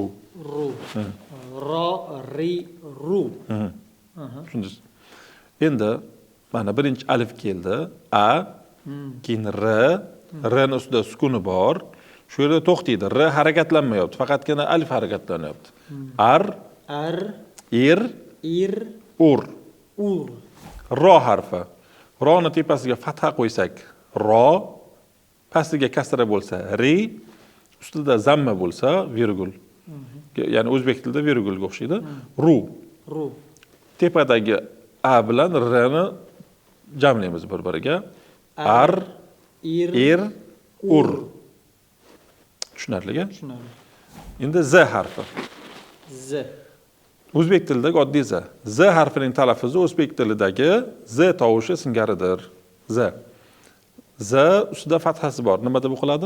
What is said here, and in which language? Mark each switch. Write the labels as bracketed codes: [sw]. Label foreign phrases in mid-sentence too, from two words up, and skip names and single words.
[uz] Ru. Ro, ri, ru. Tushundingiz? Endi mana birinchi alif keldi. A, keyin r, rning ustida sukuni bor. Shu yerda to'xtaydi. R harakatlanmayapti, faqatgina alif harakatlanyapti. Ar, ir, ur. Ro harfi. Ro'ni tepasiga fatha qo'ysak, ro, pastiga kasra bo'lsa, ri, ustida zamma bo'lsa, virgul. Ya'ni o'zbek tilida virgulga o'xshaydi. Ru. Ru. Tepadagi a bilan r ni jamlaymiz bir-biriga. Ar, ir, ur. Tushunarlimi? Tushunarli. Endi z harfi. Z. O'zbek tilidagi oddiy z. Z harfining talaffuzi o'zbek tilidagi z tovushi singaridir. Z. Z ustida fathasi bor. Nima deb o'qiladi?